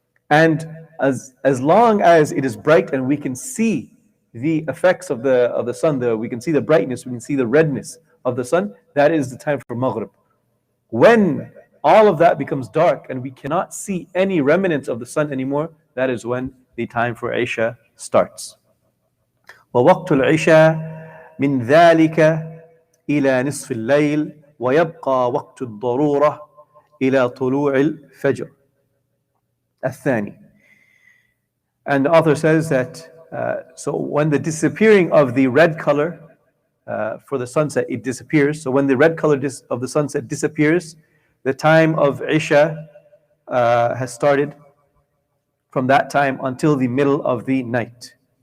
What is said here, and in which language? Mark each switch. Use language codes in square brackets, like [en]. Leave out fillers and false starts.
[en] And as long as it is bright and we can see the effects of the sun, we can see the brightness, we can see the redness of the sun, that is the time for Maghrib. When all of that becomes dark and we cannot see any remnants of the sun anymore, that is when the time for Isha starts. [ar] ووقت العشاء من ذلك إلى نصف الليل ويبقى وقت الضرورة إلى طلوع الفجر الثاني. [en] And the author says that so when the disappearing of the red color for the sunset, it disappears. So when the red color of the sunset disappears, the time of Isha has started from that time until the middle of the night.